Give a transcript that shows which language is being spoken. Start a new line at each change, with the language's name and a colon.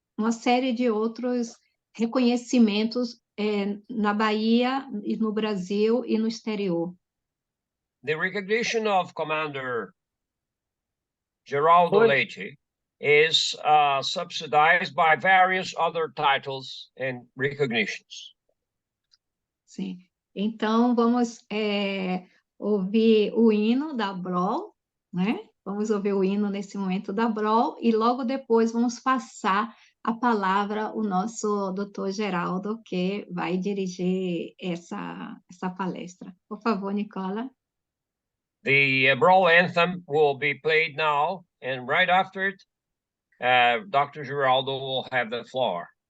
Portuguese: Uma série de outros reconhecimentos na Bahia, e no Brasil e no exterior.
English: The recognition of Commander Geraldo Leite is subsidized by various other titles and recognitions.
Portuguese: Sim, então vamos ouvir o hino da Abrol, né? Vamos ouvir o hino nesse momento da Abrol e logo depois vamos passar a palavra ao nosso doutor Geraldo, que vai dirigir essa palestra. Por favor, Nicola.
English: The Abrol anthem will be played now, and right after it, Dr. Geraldo will have the floor.